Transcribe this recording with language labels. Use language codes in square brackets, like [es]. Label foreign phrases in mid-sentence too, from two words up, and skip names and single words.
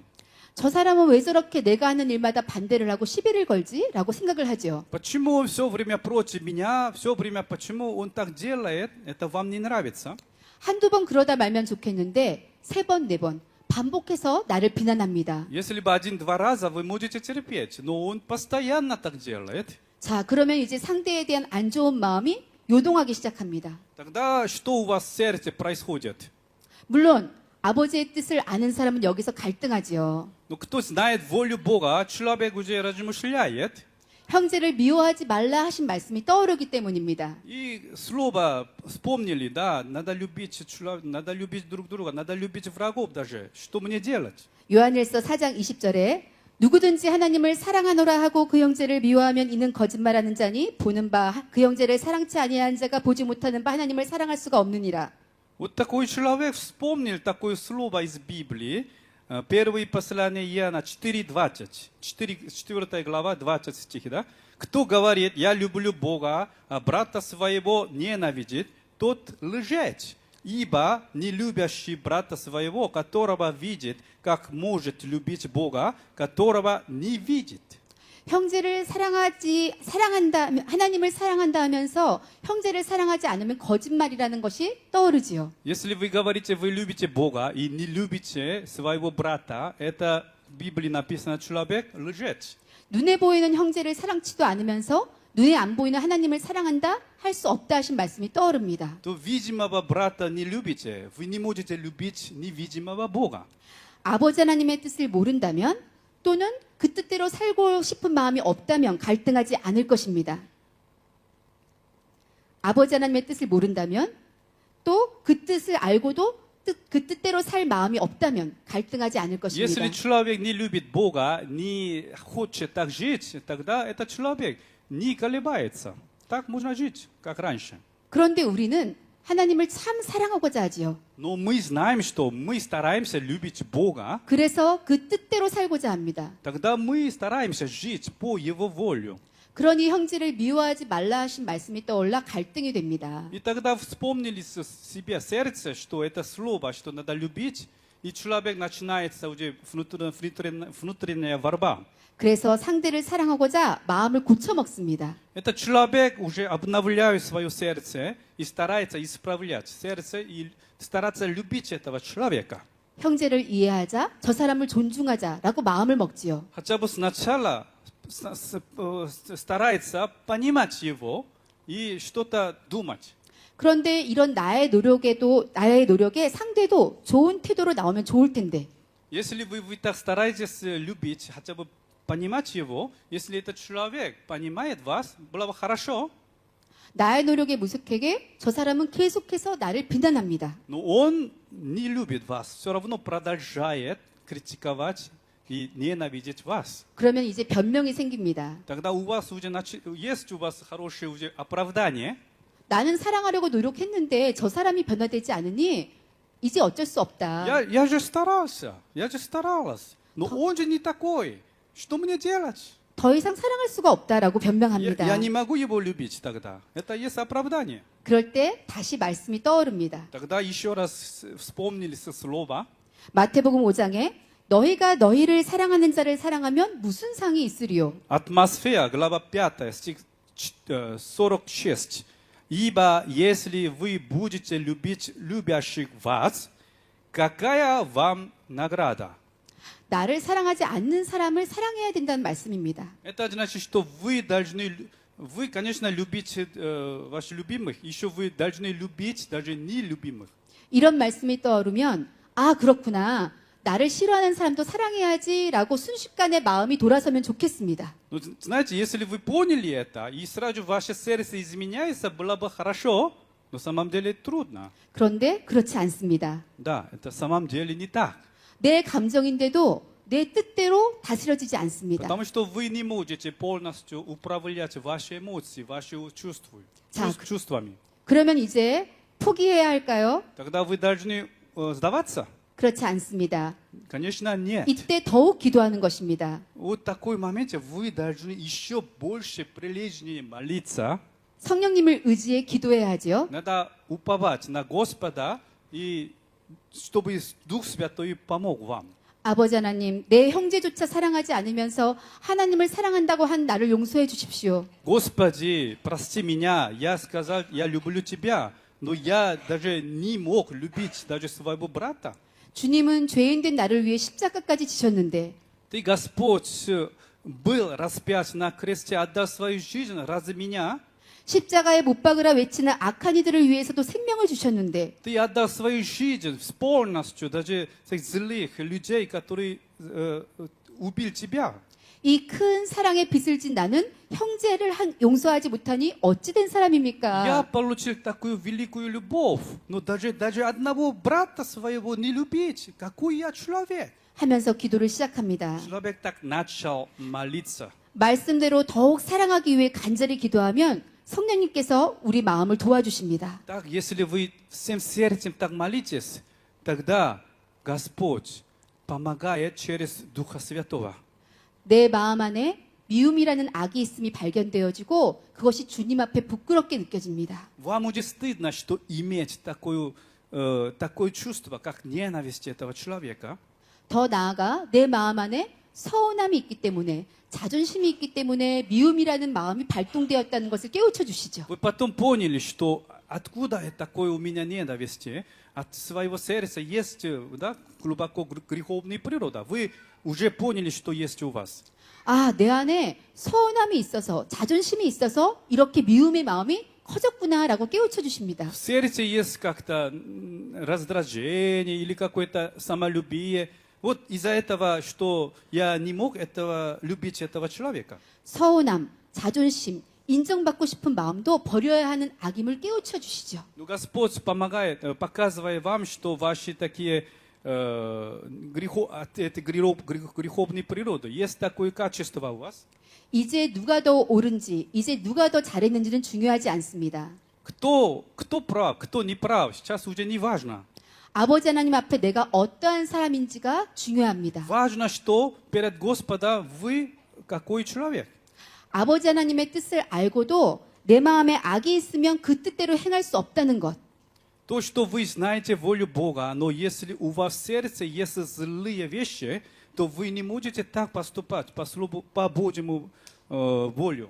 [ko] 저 사람은 왜 저렇게 내가 하는 일마다 반대를 하고 시비를 걸지? 라고 생각을 하죠. [ru] Почему он все время против меня, все время почему он так делает, это вам не нравится. [ko] 한두 번 그러다 말면 좋겠는데 세 번, 네 번 반복해서 나를 비난합니다. [ru] Если бы один-два раза вы можете терпеть, но он постоянно так делает. [ko] 자, 그러면 이제 상대에 대한 안 좋은 마음이 요동하기 시작합니다. [ru] Тогда что у вас в сердце происходит? [ko] 물론 아버지의 뜻을 아는 사람은 여기서 갈등하지요. [ru] Ну, кто знает волю Бога, человек уже размышляет. [ko] 형제를 미워하지 말라 하신 말씀이 떠오르기 때문입니다. [ru] И слово вспомнили, да, надо любить друг друга, надо любить врагов даже. Что мне делать? [ko] 요한일서 4장 20절에 누구든지 하나님을 사랑하노라 하고 그 형제를 미워하면 이는 거짓말하는 자니 보는 바 그 형제를 사랑치 아니한 자가 보지 못하는 바 하나님을 사랑할 수가 없느니라. [ru] Вот такой человек вспомнил такое слово из Библии. Первое послание Иоанна 4:20. 4 глава, 20 стих, да? Кто говорит, я люблю Бога, а брата своего ненавидит, тот лжец. Ибо не любящий брата своего, которого видит, как может любить Бога, которого не видит. [ko] 형제를 사랑한다, 하나님을 사랑한다 하면서 형제를 사랑하지 않으면 거짓말이라는 것이 떠오르지요. [ru] Если вы говорите, вы любите Бога и не любите своего брата, это в Библии написано человек лжец. [ko] 눈에 보이는 형제를 사랑치도 않으면서 눈에 안 보이는 하나님을 사랑한다 할 수 없다 하신 말씀이 떠오릅니다. [ru] То видимого брата не любите, вы не можете любить невидимого Бога. [ko] 아버지 하나님의 뜻을 모른다면 또는 그 뜻대로 살고 싶은 마음이 없다면 갈등하지 않을 것입니다. 아버지 하나님의 뜻을 모른다면 또 그 뜻을 알고도 그 뜻대로 살 마음이 없다면 갈등하지 않을 것입니다. [ru] Если человек не любит Бога, не хочет так жить, тогда этот человек не колебается. Так можно жить, как раньше. [ko] 그런데 우리는 하나님을 참 사랑하고자 하지요. [ru] Но мы знаем, что мы стараемся любить Бога, [ko] 그래서 그 뜻대로 살고자 합니다. [ru] тогда мы стараемся жить по Его волю. [ko] 그러니 형제를 미워하지 말라 하신 말씀이 떠올라 갈등이 됩니다. [ru] И тогда вспомнили себе сердце, что это слово, что надо любить, и человек начинается уже внутренняя борьба. [ko] 그래서 상대를 사랑하고자 마음을 고쳐 먹습니다. [ru] Этот человек уже обновляет свое сердце и старается исправлять сердце и стараться любить этого человека. [ko] 형제를 이해하자, 저 사람을 존중하자라고 마음을 먹지요. [ru] Хотя бы сначала старается понимать его и что-то думать. [ko] 그런데 이런 나의 노력에 상대도 좋은 태도로 나오면 좋을 텐데. [ru] Если вы так стараетесь любить, хотя бы понимать его, если этот человек понимает вас, было бы хорошо. [ko] 나의 노력에 무색하게 저 사람은 계속해서 나를 비난합니다. [ru] Но он не любит вас, все равно продолжает критиковать и ненавидеть вас. [ko] 그러면 이제 변명이 생깁니다. [ru] Тогда у вас уже есть у вас хорошее уже оправдание. [ko] 나는 사랑하려고 노력했는데 저 사람이 변화되지 않으니 이제 어쩔 수 없다. [ru] Я же старался, я же старалась, но он же не такой. Что мне делать? [ko] 더 이상 사랑할 수가 없다라고 변명합니다. [ru] Я не могу его любить тогда. Это есть оправдание. [ko] 그럴 때 다시 말씀이 떠오릅니다. [ru] Тогда еще раз вспомнили слово. [ko] 마태복음 5장에 너희가 너희를 사랑하는 자를 사랑하면 무슨 상이 있으리요? [ru] Атмосфера, глава 5, стих 46. Ибо если вы будете любить любящих вас, какая вам награда? [ko] 나를 사랑하지 않는 사람을 사랑해야 된다는 말씀입니다. [ru] Это значит, что вы должны, вы, конечно, любите ваших любимых, еще вы должны любить даже нелюбимых. [ko] 이런 말씀이 떠오르면 아 그렇구나. 나를 싫어하는 사람도 사랑해야지라고 순식간에 마음이 돌아서면 좋겠습니다. [ru] Ну, знаете, если вы поняли это, и сразу ваше сердце изменяется, было бы хорошо, но на самом деле трудно. [ko] 그런데 그렇지 않습니다. [ru] Да, это на самом деле не так. [ko] 내 감정인데도 내 뜻대로 다스려지지 않습니다. [ru] Потому что вы не можете полностью управлять ваши эмоции, ваши чувства, Так. чувствами. [ko] 그러면 이제 포기해야 할까요? [ru] Тогда вы должны сдаваться? [ko] 그렇지 않습니다. [ru] Конечно, нет. [ko] 이때 더욱 기도하는 것입니다. [ru] Вот в такой моменте вы должны еще больше прилежнее молиться. [ko] 성령님을 의지해 기도해야 하죠. [ru] Надо уповать на Господа, и чтобы Дух Святой помог вам. [ko] 아버지 하나님, 내 형제조차 사랑하지 않으면서 하나님을 사랑한다고 한 나를 용서해 주십시오. [ru] Господи, прости меня, я сказал, я люблю Тебя, но я даже не мог любить даже своего брата. [ko] 주님은 죄인된 나를 위해 십자가까지 지셨는데 [ru] Ты, Господь, был распят на кресте, отдал свою жизнь ради меня. [ko] 십자가에 못 박으라 외치는 악한 이들을 위해서도 생명을 주셨는데 [ru] Ты отдал свою жизнь полностью, даже этих злых людей, которые убили Тебя. [ko] 이 큰 사랑의 빚을 진 나는 형제를 용서하지 못하니 어찌 된 [ru] Я [ko] 사람입니까? [ru] получил такую великую любовь, но даже одного брата своего не любить. Какой я человек? [ko] 하면서 기도를 시작합니다. [ru] Человек так начал молиться. [ko] 말씀대로 더욱 사랑하기 위해 간절히 기도하면 성령님께서 우리 마음을 도와주십니다. [ru] Так, если вы всем сердцем так молитесь, тогда Господь помогает через Духа Святого. [ko] 내 마음 안에 미움이라는 악이 있음이 발견되어지고 그것이 주님 앞에 부끄럽게 느껴집니다. [ru] Вам уже стыдно, что иметь такое чувство, как ненависть этого человека. [ko] 더 나아가 내 마음 안에 서운함이 있기 때문에 자존심이 있기 때문에 미움이라는 마음이 발동되었다는 것을 깨우쳐 주시죠. [ru] Вы потом поняли, что откуда такое у меня ненависть? От своего сердца есть, да, глубоко греховная природа. Вы уже поняли, что есть у вас. [ko] 아, 내 안에 서운함이 있어서 자존심이 있어서 이렇게 미움의 마음이 커졌구나라고 깨우쳐 주십니다. [ru] В сердце есть как-то раздражение или какое-то самолюбие. Вот из-за этого, что я не мог любить этого человека. [ko] 서운함, 자존심, 인정받고 싶은 마음도 버려야 하는 악임을 깨우쳐 주시죠. [ru] Но Господь помогает, показывая вам, что ваши такие греховные природы, есть такое качество у вас. [ko] 이제 누가 더 옳은지, 이제 누가 더 잘했는지는 중요하지 않습니다. [ru] Кто прав, кто не прав, сейчас уже не важно. [ko] 아버지 하나님 앞에 내가 어떠한 사람인지가 중요합니다. [ru] Важно, что перед Господом вы какой человек. [ko] 아버지 하나님의 뜻을 알고도 내 마음에 악이 있으면 그 뜻대로 행할 수 없다는 것. [ru] То, что вы знаете волю Бога, но если у вас в сердце есть злые вещи, то вы не можете так поступать по Божьему волю.